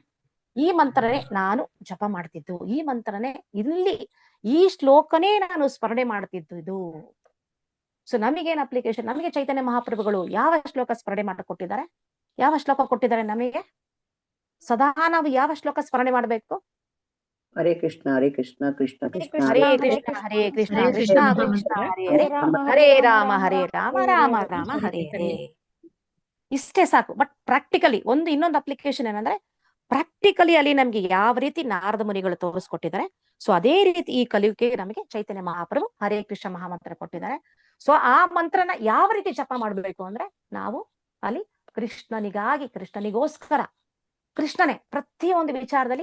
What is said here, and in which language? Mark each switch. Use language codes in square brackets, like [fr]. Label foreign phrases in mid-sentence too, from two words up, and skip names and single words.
[kn] ಈ ಮಂತ್ರನೇ ನಾನು ಜಪ ಮಾಡ್ತಿದ್ದು, ಈ ಮಂತ್ರನೇ ಇಲ್ಲಿ ಈ ಶ್ಲೋಕನೇ ನಾನು ಸ್ಮರಣೆ ಮಾಡ್ತಿದ್ದು ಇದು. ಸೊ ನಮಗೇನ್ ಅಪ್ಲಿಕೇಶನ್, ನಮಗೆ ಚೈತನ್ಯ ಮಹಾಪ್ರಭುಗಳು ಯಾವ ಶ್ಲೋಕ ಸ್ಮರಣೆ ಮಾಡಿಕೊಟ್ಟಿದ್ದಾರೆ, ಯಾವ ಶ್ಲೋಕ ಕೊಟ್ಟಿದ್ದಾರೆ ನಮಗೆ? ಸದಾ ನಾವು ಯಾವ ಶ್ಲೋಕ ಸ್ಮರಣೆ ಮಾಡ್ಬೇಕು? [sa] ಹರೇ ಕೃಷ್ಣ ಹರೇ ಕೃಷ್ಣ ಕೃಷ್ಣ ಕೃಷ್ಣ ಹರೇ ಕೃಷ್ಣ ಹರೇ ಕೃಷ್ಣ ಕೃಷ್ಣ ಕೃಷ್ಣ ಹರೇ ಹರೇ, ಹರೇ ರಾಮ ರಾಮ ರಾಮ ಹರೇ ಹರೇ. [kn] ಇಷ್ಟೇ ಸಾಕು. [en] but practically [kn] ಇನ್ನೊಂದು ಅಪ್ಲಿಕೇಶನ್ ಏನಂದ್ರೆ, ಪ್ರಾಕ್ಟಿಕಲಿ ಅಲ್ಲಿ ನಮ್ಗೆ ಯಾವ ರೀತಿ ನಾರದ ಮುನಿಗಳು ತೋರಿಸ್ಕೊಟ್ಟಿದ್ದಾರೆ, ಸೊ ಅದೇ ರೀತಿ ಈ ಕಲಿಯುಗೆ ನಮಗೆ ಚೈತನ್ಯ ಮಹಾಪ್ರಭು ಹರೇ ಕೃಷ್ಣ ಮಹಾಮಂತ್ರ ಕೊಟ್ಟಿದ್ದಾರೆ. ಸೊ ಆ ಮಂತ್ರನ ಯಾವ ರೀತಿ ಜಪ ಮಾಡ್ಬೇಕು ಅಂದ್ರೆ, ನಾವು ಅಲ್ಲಿ ಕೃಷ್ಣನಿಗೋಸ್ಕರ ಕೃಷ್ಣನೇ ಪ್ರತಿಯೊಂದು ವಿಚಾರದಲ್ಲಿ.